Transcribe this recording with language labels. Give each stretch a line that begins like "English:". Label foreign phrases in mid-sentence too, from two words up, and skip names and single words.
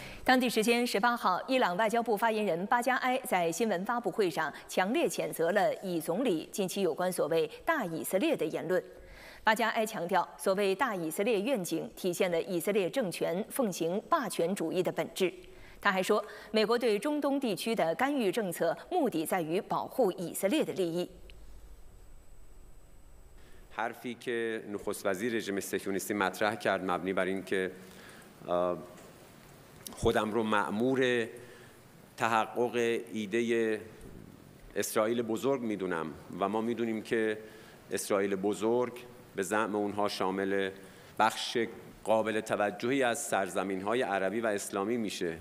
Chinese: 当地时间18号，伊朗外交部发言人巴加埃在新闻发布会上强烈谴责了以总理近期有关所谓“大以色列”的言论。巴加埃强调，所谓“大以色列”愿景体现了以色列政权奉行霸权主义的本质。他还说，美国对中东地区的干预政策目的在于保护以色列的利益。
Persian: حرفی که نخست وزیر رژیم صهیونیستی مطرح کرد مبنی بر اینکه خودم رو مأمور تحقق ایده اسرائیل بزرگ میدونم و ما میدونیم که اسرائیل بزرگ به زعم اونها شامل بخش قابل توجهی از سرزمین‌های عربی و اسلامی میشه.